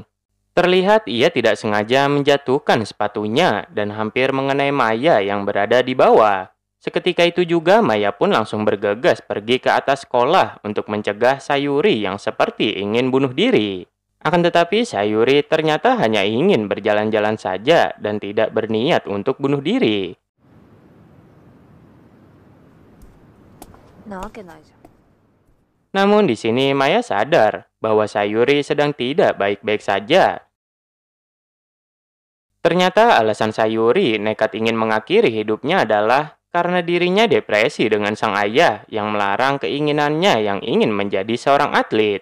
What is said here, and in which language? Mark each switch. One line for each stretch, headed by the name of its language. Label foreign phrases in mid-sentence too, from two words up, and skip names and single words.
Indonesian: Terlihat ia tidak sengaja menjatuhkan sepatunya dan hampir mengenai Maya yang berada di bawah. Seketika itu juga Maya pun langsung bergegas pergi ke atas sekolah untuk mencegah Sayuri yang seperti ingin bunuh diri. Akan tetapi Sayuri ternyata hanya ingin berjalan-jalan saja dan tidak berniat untuk bunuh diri.
Japanese: なわけないじゃん。
Indonesian: Namun di sini Maya sadar bahwa Sayuri sedang tidak baik-baik saja. Ternyata alasan Sayuri nekat ingin mengakhiri hidupnya adalah karena dirinya depresi dengan sang ayah yang melarang keinginannya yang ingin menjadi seorang atlet.